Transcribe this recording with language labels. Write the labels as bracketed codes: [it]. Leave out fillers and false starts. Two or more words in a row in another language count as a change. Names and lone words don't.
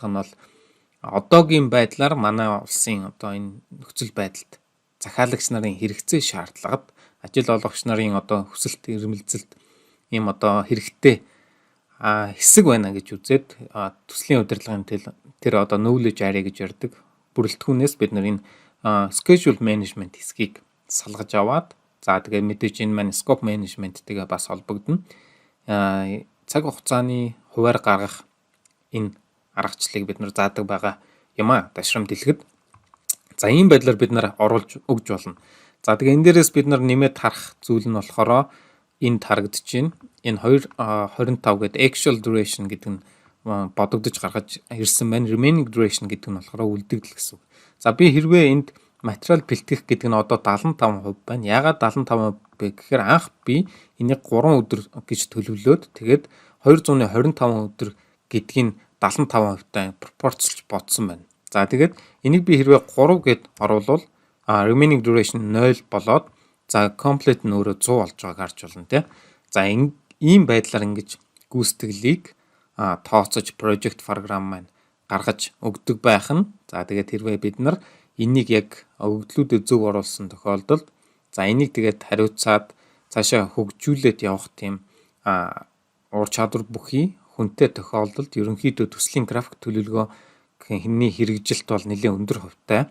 [mn] нь бол одоогийн байдлаар манай улсын одоо энэ нөхцөл байдалд захиалагч нарын хэрэгцээ шаардлагад ажил олгогч нарын одоо хүсэлт эрмэлзэлд ийм одоо хэрэгтэй хэсэг байна гэж үзээд төслийн удирдлагын тэр одоо [en] knowledge area [mn] гэж ярддаг бүрэлдэхүүнээс бид нар энэ [en] schedule management [mn] хэсгийг салгаж аваад за тэгээ мэдээж энэ маань [en] scope management- [mn] тэйгээ бас холбогдно. Цаг хугацааны хуваар гаргах энэ аргачлалыг бид нар заадаг байгаа юм дашрам дэлгэд. За ийм байдлаар бид нар оруулж өгж болно. За тэгээ энэ дээрээс бид нар нэмээд харах зүйл нь болохоор энд харагдаж байна. Энэ 2.25 гэдэг [en] actual duration [mn] гэдэг нь бодогдож гаргаж ирсэн байна. [en] Remaining duration [mn] гэдэг нь болохоор үлдэгдэл гэсэн үг. За би хэрвээ энд материал бэлтгэх гэдэг нь одоо 75% байна. Яагаад 75% бэ гэхээр анх би энийг 3 өдөр гэж төлөвлөөд тэгээд 225 өдөр гэдгийг 75%-тай пропорцлж бодсон байна. За тэгээд энийг би хэрвээ 3 гэд оруулвал [en] remaining duration [mn] 0 болоод за complete нь өөрөө 100 болж байгааг харж болно тийм. За ийм байдлаар ингэж гүйцэтгэлийг тооцож [en] project program [mn] маань гаргаж өгдөг байх нь. За тэгээд хэрвээ бид нар энийг яг өгөгдлүүдэд зөв оруулсан тохиолдолд за энийг тэгээд хариуцаад цаашаа хөгжүүлээд явах тийм ур чадвар бүхий хүнтэй тохиолдолд ерөнхийдөө төслийн график төлөвлөгөө хэмний хэрэгжилт бол нэлээд өндөр хувьтай.